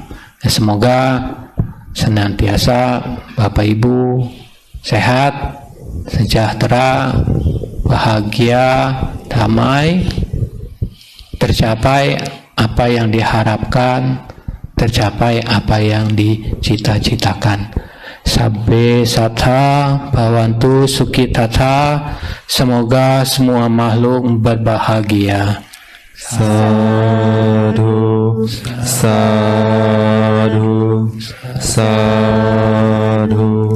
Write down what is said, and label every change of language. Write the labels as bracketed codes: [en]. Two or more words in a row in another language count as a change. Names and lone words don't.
[id] Ya, semoga senantiasa Bapak Ibu sehat, sejahtera, bahagia, damai, tercapai apa yang diharapkan, tercapai apa yang dicita-citakan. [pi] Sabbe sattha bhavantu sukhitata, [id] semoga semua makhluk berbahagia. [pi] Sadhu, sadhu, sadhu.